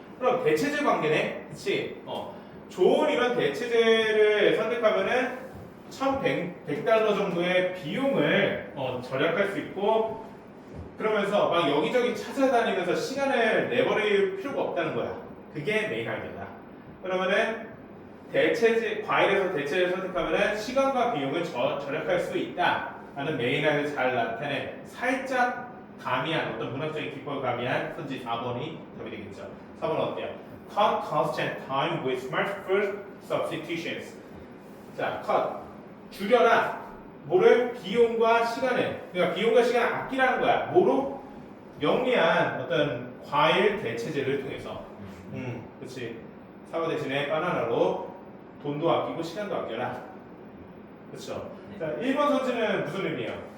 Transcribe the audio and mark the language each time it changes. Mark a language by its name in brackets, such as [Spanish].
[Korean] 그럼 대체제 관계네, 그치? 좋은 이런 대체제를 선택하면은 $1,100 정도의 비용을 절약할 수 있고 그러면서 막 여기저기 찾아다니면서 시간을 내버릴 필요가 없다는 거야. 그게 메인 아이디어다. 그러면은 과일에서 대체제를 선택하면은 시간과 비용을 절약할 수 있다라는 메인 아이디어를 잘 나타낸 살짝 가미한 어떤 문학적인 기법을 가미한 선지 4번이 답이 되겠죠. 4번은 어때요? [English] Cut cost and time with smart food substitutions. [Korean] 자, cut 줄여라. 뭐를? 비용과 시간을. 그러니까 비용과 시간을 아끼라는 거야. 뭐로? 영리한 어떤 과일 대체제를 통해서. 그렇지. 사과 대신에 바나나로 돈도 아끼고 시간도 아껴라. 그렇죠. 자, 1번 선지는 무슨 의미예요?